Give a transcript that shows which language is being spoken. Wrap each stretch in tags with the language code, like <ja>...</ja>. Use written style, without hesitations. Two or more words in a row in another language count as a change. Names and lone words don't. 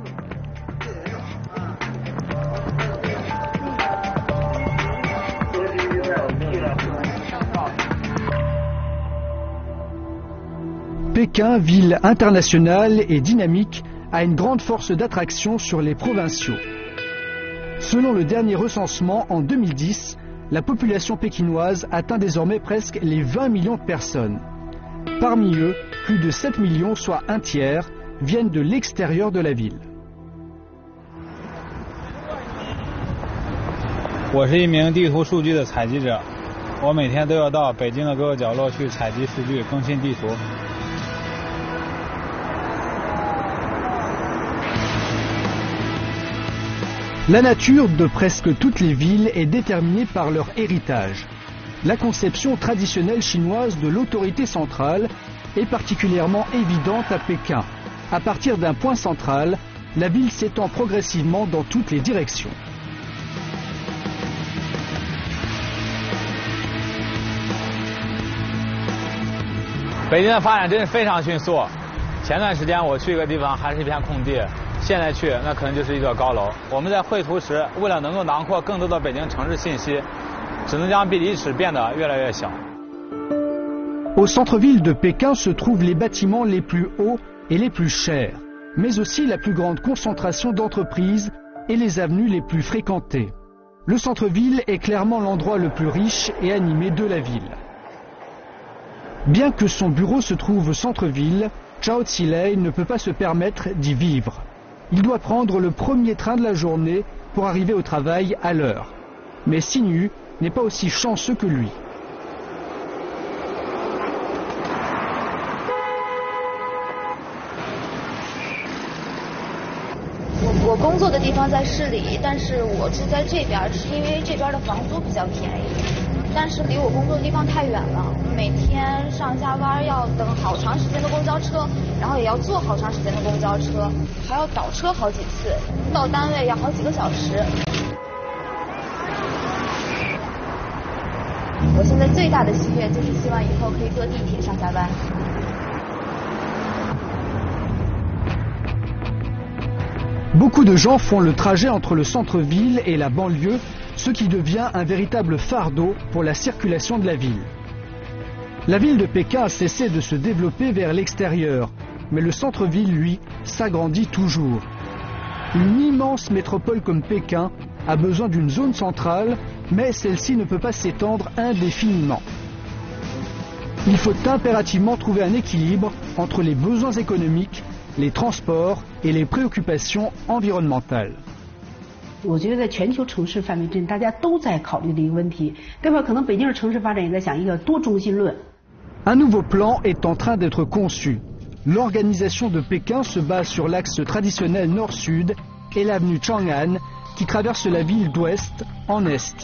<fr>Pékin, ville internationale et dynamique, a une grande force d'attraction sur les provinciaux. Selon le dernier recensement, en 2010, la population pékinoise atteint désormais presque les 20 millions de personnes. Parmi eux, plus de 7 millions, soit un tiers, viennent de l'extérieur de la ville.</fr> <zh>我是一名地图数据的采集者，我每天都要到北京的各个角落去采集数据，更新地图。</zh> <fr>La nature de presque toutes les villes est déterminée par leur héritage. La conception traditionnelle chinoise de l'autorité centrale est particulièrement évidente à Pékin. À partir d'un point central, la ville s'étend progressivement dans toutes les directions.</fr> <zh>Pékin 的发展真是非常迅速。前段时间我去一个地方还是一片空地。 现在去，那可能就是一座高楼。我们在绘图时，为了能够囊括更多的北京城市信息，只能将比例尺变得越来越小。</zh> <fr>Au centre-ville de Pékin se trouvent les bâtiments les plus hauts et les plus chers, mais aussi la plus grande concentration d'entreprises et les avenues les plus fréquentées. Le centre-ville est clairement l'endroit le plus riche et animé de la ville. Bien que son bureau se trouve au centre-ville, Zhao Zilei ne peut pas se permettre d'y vivre. Il doit prendre le premier train de la journée pour arriver au travail à l'heure. Mais Xinyu n'est pas aussi chanceux que lui.</fr> <zh>我工作的地方在市里，但是我住在这边，是因为这边的房租比较便宜。但是离我工作的地方太远了，每天上下班要等好长时间的公交车，然后也要坐好长时间的公交车，还要倒车好几次，到单位要好几个小时。我现在最大的心愿就是希望以后可以坐地铁上下班。</zh> <fr>Beaucoup de gens font le trajet entre le centre-ville et la banlieue, ce qui devient un véritable fardeau pour la circulation de la ville. La ville de Pékin a cessé de se développer vers l'extérieur, mais le centre-ville, lui, s'agrandit toujours. Une immense métropole comme Pékin a besoin d'une zone centrale, mais celle-ci ne peut pas s'étendre indéfiniment. Il faut impérativement trouver un équilibre entre les besoins économiques, les transports et les préoccupations environnementales.</fr> <zh>我觉得在全球城市范围之内，大家都在考虑的一个问题，对吧？可能北京市城市发展也在想一个多中心论。</zh> <fr>Un nouveau plan est en train d'être conçu. L'organisation de Pékin se base sur l'axe traditionnel nord-sud et l'avenue Chang'an qui traverse la ville d'ouest en est.</fr>